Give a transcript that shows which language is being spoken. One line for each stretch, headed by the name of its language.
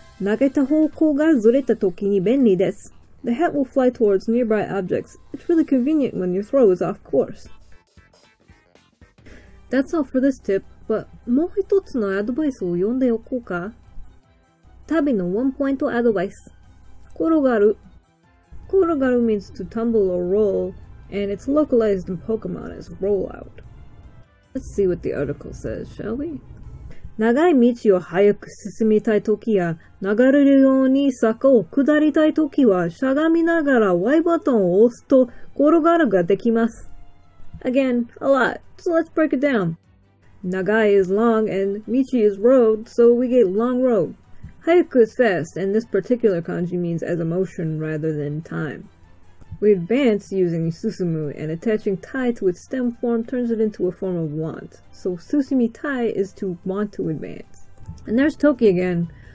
Japanese: 投げた方向がずれた時に便利です.
English: The hat will fly towards nearby objects. It's really convenient when your throw is off course. That's all for this tip, but
Japanese: もう一つのアドバイスを読んでおこうか。旅のone point advice. 転がる.
English: 転がる means to tumble or roll, and it's localized in Pokemon as rollout. Let's see what the article says, shall we?
Japanese: 長い道を早く進みたいときや、流れるように坂を下りたいときは、しゃがみながら Y ボタンを押すと転がるができます.
English: Again, a lot, so let's break it down. Nagai is long and Michi is road, so we get long road. Hayaku is fast, and this particular kanji means as a motion rather than time. We advance using susumu, and attaching tai to its stem form turns it into a form of want. So susumi tai is to want to advance. And there's Toki again.